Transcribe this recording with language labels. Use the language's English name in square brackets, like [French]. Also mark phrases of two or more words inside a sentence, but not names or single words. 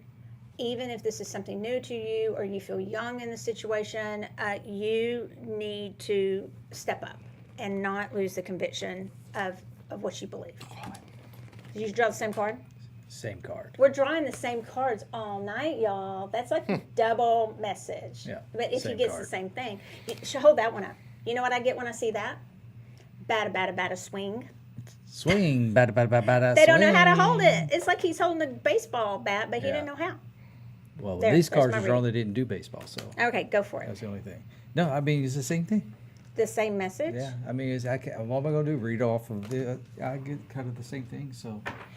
[English] Even if this is something new to you or you feel young in the situation, you need to step up and not lose the conviction of what you believe. Did you draw the same card? Same card. We're drawing the same cards all night, y'all. That's like a double message. Yeah, But if he same gets card. the same thing, you should hold that one up. You know what I get when I see that? Bada, swing. Swing, bada, bada, bada, bada, They don't know how to swing. hold it. It's like he's holding a baseball bat, but he Yeah. didn't know how. Well, There, these there's cards my are drawn. reading. They didn't do baseball, so Okay, go for it. that's the only thing. No, I mean it's the same thing. The same message? Yeah, I mean, what am I going to do? Read off of the? I get kind of the same thing. So, yeah,